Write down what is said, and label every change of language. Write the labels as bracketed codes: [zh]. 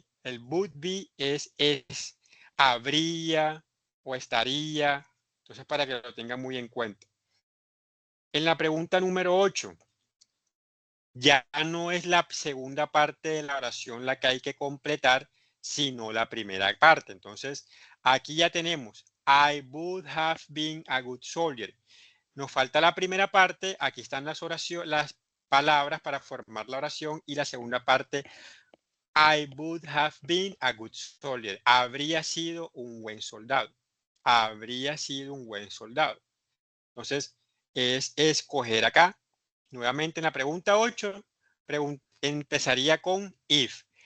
[es] El [en] would be [es] es, habría o estaría. Entonces, para que lo tengan muy en cuenta. En la pregunta número 8, ya no es la segunda parte de la oración la que hay que completar, sino la primera parte. Entonces, aquí ya tenemos, [en] I would have been a good soldier. [es] Nos falta la primera parte, aquí están las palabras para formar la oración y la segunda parte, [en] I would have been a good soldier. [es] Habría sido un buen soldado. Habría sido un buen soldado. Entonces, es escoger acá. Nuevamente en la pregunta 8, empezaría con if.